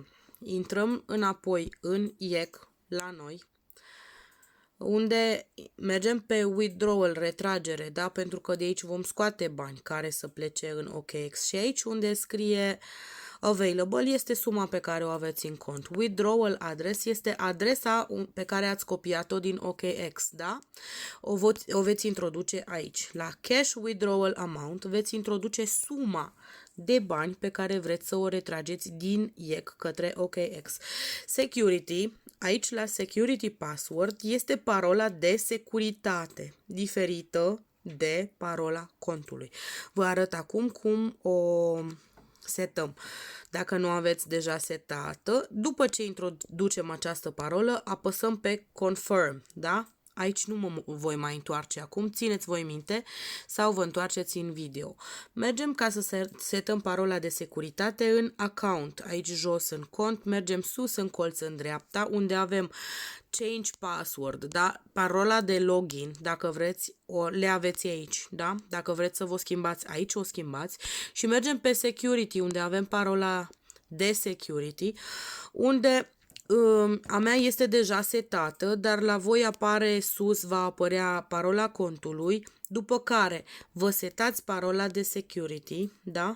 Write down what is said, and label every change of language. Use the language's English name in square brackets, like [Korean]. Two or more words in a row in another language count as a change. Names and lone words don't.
[Romanian] Intrăm înapoi în IEC la noi, unde mergem pe withdrawal, retragere, da? Pentru că de aici vom scoate bani care să plece în OKX și aici unde scrie available este suma pe care o aveți în cont. [English] Withdrawal address [Romanian] este adresa pe care ați copiat-o din OKX, da? O veți introduce aici. La [English] cash withdrawal amount [Romanian] veți introduce suma de bani pe care vreți să o retrageți din IEC către OKX. Security, aici la [English] security password [Romanian] este parola de securitate, diferită de parola contului. Vă arăt acum cum o setăm. Dacă nu aveți deja setată, după ce introducem această parolă, apăsăm pe confirm, da? Aici nu mă voi mai întoarce acum, țineți voi minte sau vă întoarceți în video. Mergem ca să setăm parola de securitate în account, aici jos în cont, mergem sus în colț în dreapta, unde avem [English] change password, [Romanian] da? Parola de login, dacă vreți, le aveți aici, da? Dacă vreți să vă schimbați aici, o schimbați și mergem pe security, unde avem parola de security, unde a mea este deja setată, dar la voi apare sus, va apărea parola contului, după care vă setați parola de security, da?